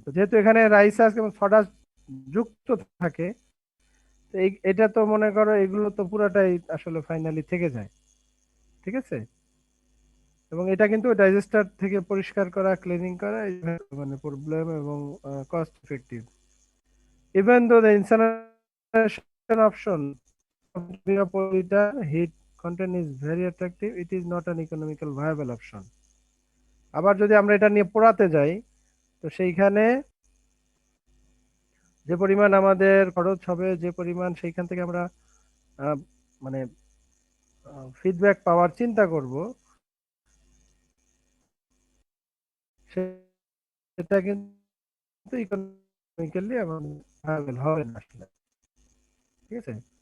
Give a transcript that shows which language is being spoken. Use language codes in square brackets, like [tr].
[bn] তো যেহেতু এখানে রাইস হাস্ক এবং সডাস যুক্ত থাকে, তো এটা তো মনে করো এগুলো তো পুরাটাই আসলে ফাইনালি থেকে যায়, ঠিক আছে। এবং এটা কিন্তু ডাইজেস্টার থেকে পরিষ্কার করা, ক্লিনিং করা মানে প্রবলেম এবং cost effective. [en] Even though the incineration option of liter heat content is very attractive, it is not an economical viable option. [bn] আবার যদি আমরা এটা নিয়ে পোড়াতে যাই, তো সেইখানে যে পরিমাণ আমাদের খরচ হবে, যে পরিমাণ সেইখান থেকে আমরা মানে ফিডব্যাক পাওয়ার চিন্তা করব, সেটা কিন্তু ইকোনমিক্যালি ভাইবেল হবে না আসলে, ঠিক আছে।